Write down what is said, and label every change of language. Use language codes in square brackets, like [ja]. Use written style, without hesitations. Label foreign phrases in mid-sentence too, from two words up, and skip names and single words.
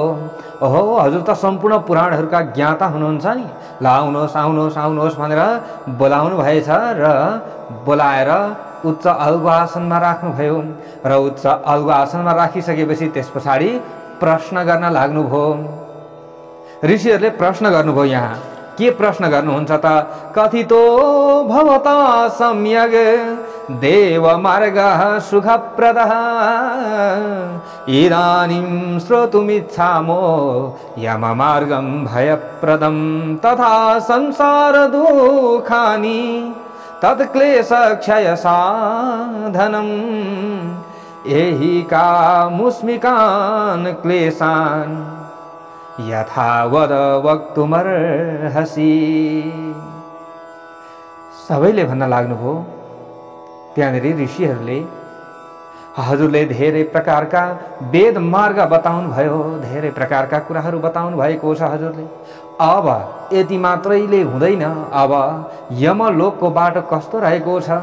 [ne] ओहो, हजुर त सम्पूर्ण पुराणहरूका ज्ञाता हुनुहुन्छ नि, ल आउनुहोस् आउनुहोस् आउनुहोस् भनेर बोलाउनु भएछ र बोलाएर उच्च अलगु आसनमा राख्नुभयो र उच्च अलगु आसनमा राखिसकेपछि त्यस पछाडि प्रश्न गर्न लाग्नुभयो। ऋषिहरूले प्रश्न गर्नुभयो। यहाँ के प्रश्न गर्नुहुन्छ त? [sa] कथितो भवता सम्यग देव मार्गः सुखप्रदः इदानीं श्रोतुमिच्छामो यम मार्गं भयप्रदं तथा संसार दुःखानि तत्क्लेश क्षय साधनम् एहि कामुष्मिकान् क्लेशान् यथा वद वक्तुमर्हसि। [ne] सबैले भन्न लाग्नुभयो। त्यहाँनेरि ऋषिहरूले हजुरले धेरै प्रकारका वेद मार्ग बताउनु भयो, धेरै प्रकारका कुराहरू बताउनु भएको छ हजुरले। अब यति मात्रैले हुँदैन, अब यमलोकको बाटो कस्तो रहेको छ?